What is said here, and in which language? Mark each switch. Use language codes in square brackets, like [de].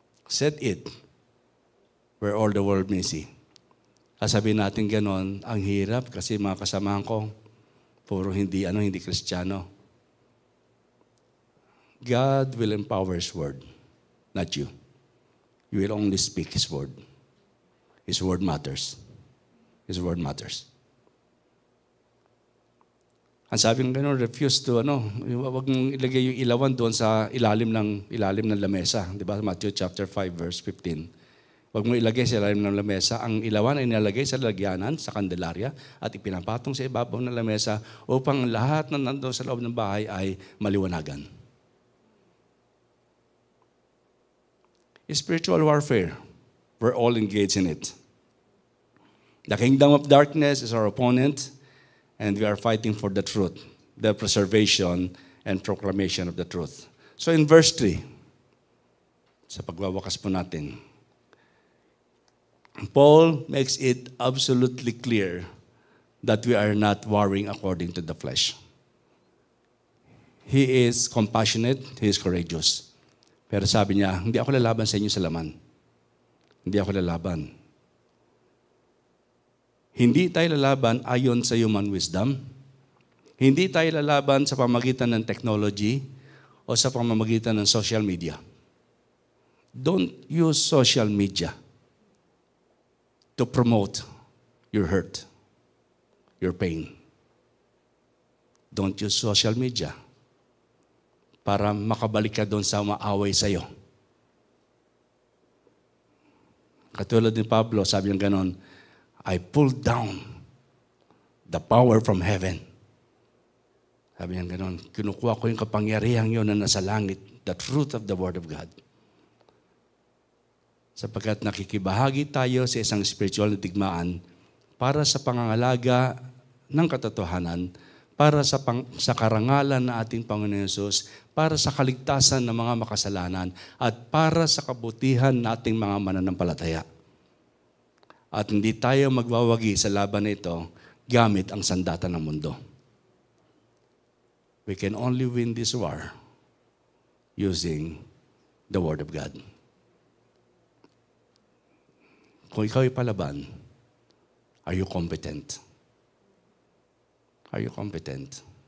[en] Set it where all the world may see. [tl] Sabihin natin ganon, ang hirap kasi mga kasamahan ko, puro hindi Kristiyano. [en] God will empower His word, not you. You will only speak His word. His word matters. His word matters. [tl] Ang sabi ng gano'n, [en] refuse to, [tl] wag mong ilagay yung ilawan doon sa ilalim ng lamesa. Di ba? Matthew chapter 5, verse 15. Huwag mo ilagay sa ilalim ng lamesa. Ang ilawan ay nilalagay sa lalagyanan, sa kandelarya, at ipinapatong sa ibabaw ng lamesa upang lahat na nandoon sa loob ng bahay ay maliwanagan. [en] Spiritual warfare, we're all engaged in it. The kingdom of darkness is our opponent, and we are fighting for the truth, the preservation and proclamation of the truth. So in verse 3, [tl] sa pagwawakas po natin, [en] Paul makes it absolutely clear that we are not warring according to the flesh. He is compassionate, he is courageous. [tl] Pero sabi niya, hindi ako lalaban sa inyo sa laman. Hindi ako lalaban. Hindi tayo lalaban ayon sa human wisdom. Hindi tayo lalaban sa pamamagitan ng technology o sa pamamagitan ng social media. [en] Don't use social media to promote your hurt, your pain. Don't use social media [tl] para makabalik ka doon sa maaway sa'yo. Katulad ni Pablo, sabi niya ganon, [en] I pulled down the power from heaven. [tl] Sabi niya ganon, kinukuha ko yung kapangyarihan yun na nasa langit, [en] the truth of the Word of God. [tl] Sapagkat nakikibahagi tayo sa isang spiritual na digmaan para sa pangangalaga ng katotohanan, para sa karangalan na ating Panginoon Yesus, para sa kaligtasan ng mga makasalanan, at para sa kabutihan nating mga mananampalataya. At hindi tayo magwawagi sa laban na ito gamit ang sandata ng mundo. [en] We can only win this war using the Word of God. [tl] Kung ikaw ay palaban, [en] are you competent? Are you competent?